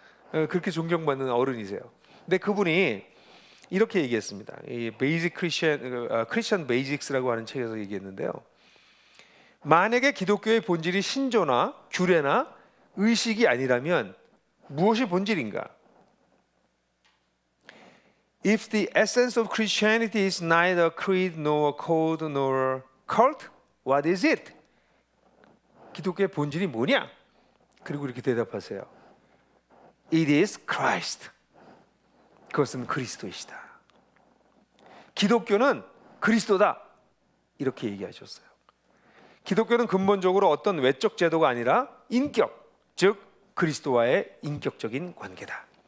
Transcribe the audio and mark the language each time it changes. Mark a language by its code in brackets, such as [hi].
[ko] 그렇게 존경받는 어른이세요. 근데 그분이 이렇게 얘기했습니다. 이 베이직 크리스천 베이직스라고 하는 책에서 얘기했는데요. 만약에 기독교의 본질이 신조나 규례나 의식이 아니라면 무엇이 본질인가? [en] If the essence of Christianity is neither creed nor code nor cult, what is it? [ko] 기독교의 본질이 뭐냐? 그리고 이렇게 대답하세요. [en] It is Christ. [ko] 그것은 그리스도이시다. 기독교는 그리스도다. 이렇게 얘기하셨어요. 기독교는 근본적으로 어떤 외적 제도가 아니라 인격, 즉 그리스도와의 인격적인 관계다.